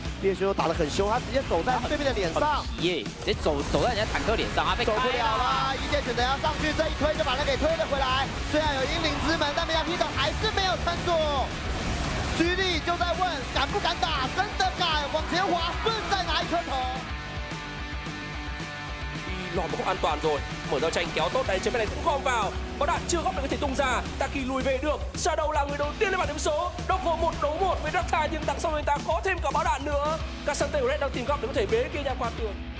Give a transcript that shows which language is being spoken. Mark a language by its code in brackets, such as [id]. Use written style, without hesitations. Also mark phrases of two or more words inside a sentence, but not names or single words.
[zh] 猎熊打得很凶，他直接走在对面的脸上，耶，直接走在人家坦克脸上，他被走不了啦！一剑选择要上去，这一推就把他给推了回来。虽然有英灵之门，但没想到 Hito 还是没有撑住。GD 就在问敢不敢打，真的敢往前滑，顺再拿一颗头。 [vi] Lòm không an toàn rồi, mở ra tranh kéo tốt đấy, trên bên này cũng gom vào, có đạn chưa góp được có thể tung ra, Taki lùi về được, Shadow là người đầu tiên lên bảng điểm số, Dogo 1 đấu 1 với Darktai nhưng đằng sau người ta có thêm cả báo đạn nữa, Casante Red đang tìm góc để có thể bế kia ra qua tường.